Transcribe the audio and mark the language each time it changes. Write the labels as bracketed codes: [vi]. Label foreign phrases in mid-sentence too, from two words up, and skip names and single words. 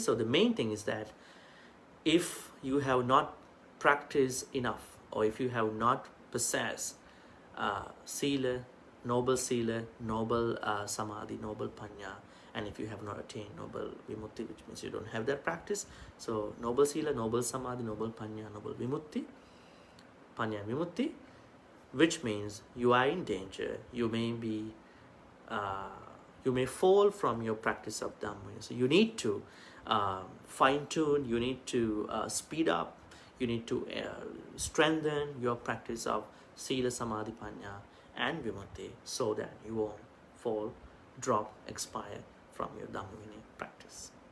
[en] So the main thing is that if you have not practiced enough, or if you have not possessed sila, noble samadhi, noble panya, and if you have not attained noble vimutti, which means you don't have that practice, so noble sila, noble samadhi, noble panya, noble vimutti, panya vimutti, which means you are in danger. You may be you may fall from your practice of Dhamma. So you need to fine-tune, you need to speed up, you need to strengthen your practice of Sila, Samadhi, Panya and Vimutti, so that you won't fall, drop, expire from your Dhamma Vinaya practice.